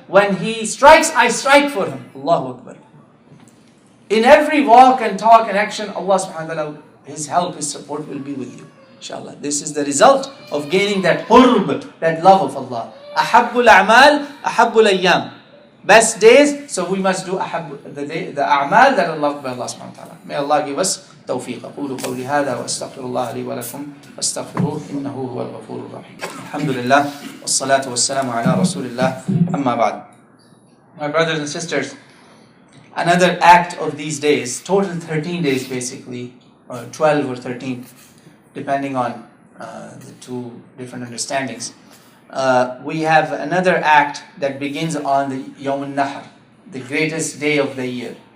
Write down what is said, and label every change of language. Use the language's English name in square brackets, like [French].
[English] When he strikes, I strike for him. Allahu Akbar. In every walk and talk and action, Allah subhanahu wa ta'ala, His help, His support will be with you. Inshallah. This is the result of gaining that qurb, that love of Allah. Ahabbul a'mal, ahabbul ayyam. Best days, so we must do the a'mal that are loved by Allah subhanahu wa ta'ala. May Allah give us tawfiq. [Arabic] أقول قولي هذا وأستغفر الله لي ولكم فاستغفروه إنه هو الغفور الرحيم. Alhamdulillah والصلاة والسلام على رسول الله أما بعد. [English] My brothers and sisters, another act of these days, total 13 days basically, or 12 or 13, depending on the 2 different understandings. We have another act that begins on the Yawm al-Nahr, the greatest day of the year.